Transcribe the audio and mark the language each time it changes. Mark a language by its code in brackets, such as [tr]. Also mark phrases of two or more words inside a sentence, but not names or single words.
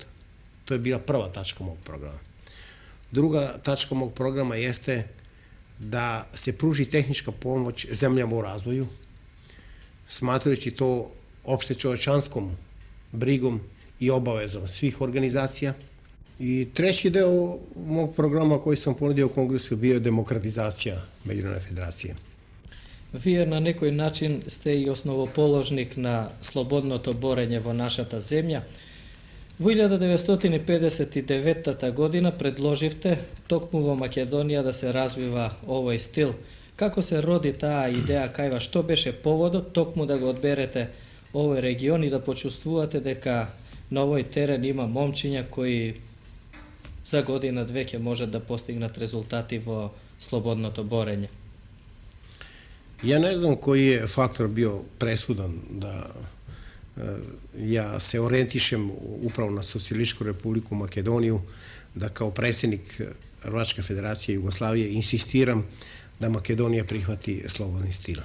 [sr] To je bila prva tačka mog programa. Druga tačka mog programa jeste da se pruži tehnička pomoć zemljama u razvoju, smatrajući to opšte čovečanskom brigom i obavezom svih organizacija. I treći deo mog programa koji sam ponudio u kongresu bio je demokratizacija Međunarodne federacije. [mk] Вие на некој начин сте и основоположник на слободното борење во нашата земја. Во 1959 година предложивте токму во Македонија да се развива овој стил. Како се роди таа идеја кај вас? Што беше поводот токму да го одберете овој регион и да почувствувате дека на овој терен има момчиња кои за година-две ќе можат да постигнат резултати во слободното борење? [sr] Ja ne znam koji je faktor bio presudan da ja se orijentišem upravo na Socijalističku republiku Makedoniju, da kao predsjednik Hrvatske federacije Jugoslavije insistiram da Makedonija prihvati slobodni stil.